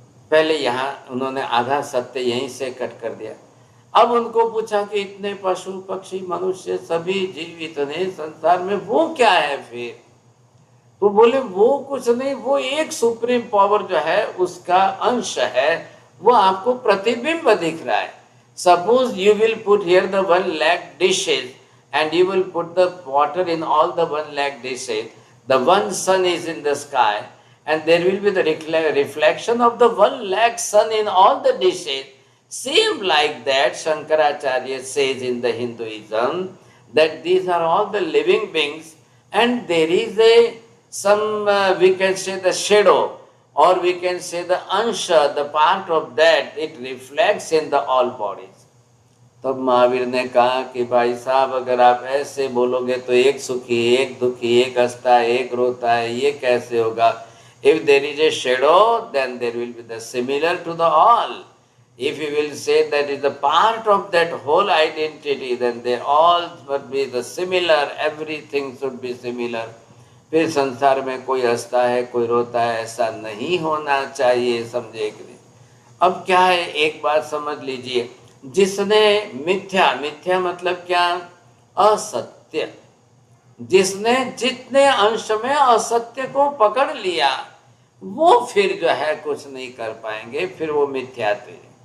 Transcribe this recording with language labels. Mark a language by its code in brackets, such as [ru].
[hi] पहले यहाँ उन्होंने आधा सत्य यहीं से कट कर दिया। अब उनको पूछा कि इतने पशु पक्षी मनुष्य सभी जीव इतने संसार में, वो क्या है फिर? तो बोले वो कुछ नहीं, वो एक सुप्रीम पावर जो है उसका अंश है, वो आपको प्रतिबिंब दिख रहा है। [en] Suppose you will put here the 1 lakh dishes and you will put the water in all the 1 lakh dishes. The one sun is in the sky and there will be the reflection of the 1 lakh sun in all the dishes. Same like that, Shankaracharya says in the Hinduism that these are all the living beings and there is some we can say the shadow or we can say the ansha, the part of that, it reflects in the all bodies. [hi] तब महावीर ने कहा कि भाई साहब अगर आप ऐसे बोलोगे तो एक सुखी, एक दुखी, एक हंसता है, एक रोता है, ये कैसे होगा? [en] If there is a shadow, then there will be the similar to the all. If you will say that is the part of that whole identity, then they all must be the similar, everything should be similar. [hi] फिर संसार में कोई हंसता है, कोई रोता है, ऐसा नहीं होना चाहिए, समझे कि नहीं? अब क्या है, एक बात समझ लीजिए, जिसने मिथ्या, मिथ्या मतलब क्या? असत्य, जिसने जितने अंश में असत्य को पकड़ लिया वो फिर जो है कुछ नहीं कर पाएंगे, फिर वो मिथ्यात्व है।